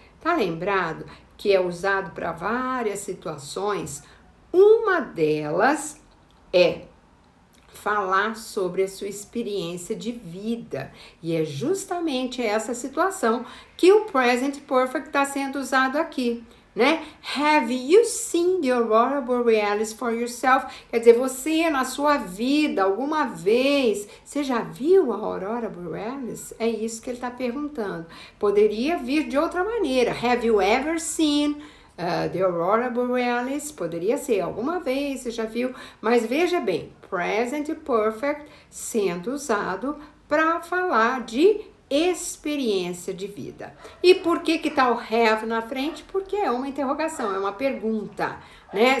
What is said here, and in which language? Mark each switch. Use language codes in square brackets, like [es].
[pt] Tá lembrado que é usado para várias situações? Uma delas é falar sobre a sua experiência de vida. E é justamente essa situação que o present perfect está sendo usado aqui, né? [en] Have you seen the aurora borealis for yourself? [pt] Quer dizer, você na sua vida, alguma vez, você já viu a aurora borealis? É isso que ele está perguntando. Poderia vir de outra maneira. [en] Have you ever seen the aurora borealis? [pt] Poderia ser alguma vez, você já viu, mas veja bem, present perfect sendo usado para falar de experiência de vida. E por que tá o have na frente? Porque é uma interrogação, é uma pergunta, né?